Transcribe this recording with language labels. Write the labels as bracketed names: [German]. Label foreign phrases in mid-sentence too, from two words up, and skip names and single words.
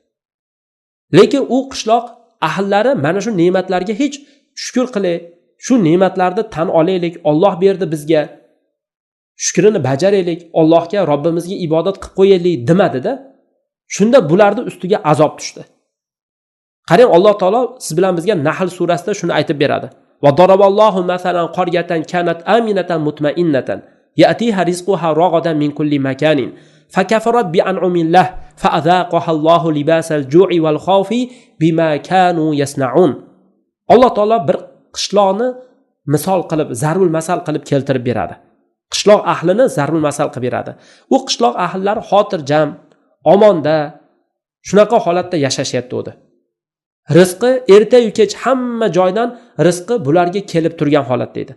[Uzbek] Lekin u qishloq ahllari mana shu ne'matlarga hech shukr qilay, shu ne'matlarni tan olaylik, Alloh berdi bizga, shukrini bajaraylik, Allohga, Robbimizga ibodat qilib qo'yaylik demadi-da. Shunda bularning ustiga azob tushdi. Qarang, Alloh taolo siz bilan bizga Nahl surasida shuni aytib beradi. [Arabic] وضرب الله مثلا قرية كانت آمنة مطمئنة يأتيها رزقها رغدا من كل مكان فكفرت بأنعم الله فأذاقها الله لباس الجوع والخوف بما كانوا يصنعون. [Uzbek] Alloh taolo bir qishloqni misol qilib, [Arabic] ضرب المثل [Uzbek] qilib keltirib beradi. Qishloq ahlini [Arabic] ضرب المثل [Uzbek] qilib beradi. U qishloq ahllari xotirjam, omonda, shunaqa holatda yashashyapti edi. Rizqi erta-yu kech hamma joydan rizqi bularga kelib turgan holatda edi.